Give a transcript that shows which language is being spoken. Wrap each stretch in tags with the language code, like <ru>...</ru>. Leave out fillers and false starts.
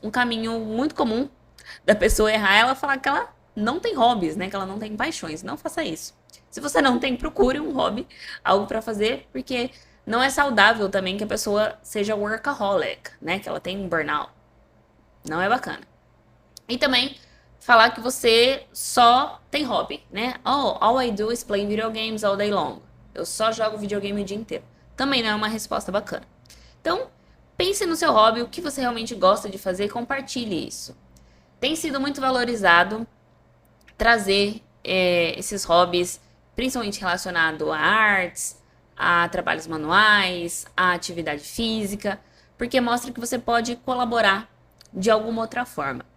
<pt>Um caminho muito comum da pessoa errar é ela falar que ela não tem hobbies, né? Que ela não tem paixões. Não faça isso. Se você não tem, procure um hobby, algo para fazer, porque não é saudável também que a pessoa seja workaholic, né? Que ela tem um burnout. Não é bacana. E também falar que você só tem hobby, né?</pt> <en>Oh, all I do is play video games all day long.</en> <pt>Eu só jogo videogame o dia inteiro. Também não é uma resposta bacana. Então, pense no seu hobby, o que você realmente gosta de fazer e compartilhe isso. Tem sido muito valorizado trazer esses hobbies, principalmente relacionado a artes, a trabalhos manuais, a atividade física, porque mostra que você pode colaborar de alguma outra forma.</pt>